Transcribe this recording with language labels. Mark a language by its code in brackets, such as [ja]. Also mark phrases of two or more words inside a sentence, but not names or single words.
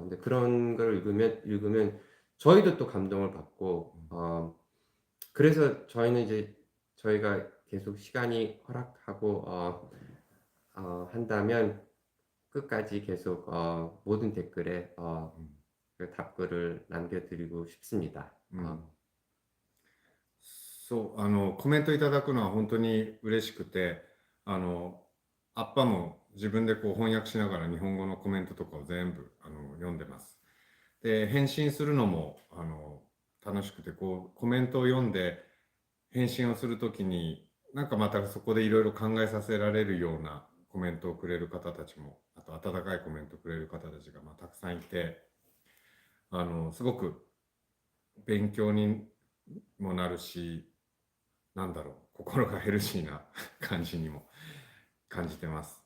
[ko] 근데 그런 걸 읽으면 저희도 또 감동을 받고, 그래서 저희는 이제 저희가 계속 시간이 허락하고, 한다면 끝까지 계속, 모든 댓글에, 그 답글을 남겨드리고 싶습니다. [ja] うん。そう、コメントいただくのは本当に嬉しくて、アッパも自分でこう翻訳しながら日本語のコメントとかを全部読んでます。で、返信するのも楽しくて、こうコメントを読んで返信をするときに、なんかまたそこでいろいろ考えさせられるようなコメントをくれる方たちも、あと温かいコメントをくれる方たちがたくさんいて、すごく勉強にもなるし、なんだろう、心がヘルシーな感じにも感じてます。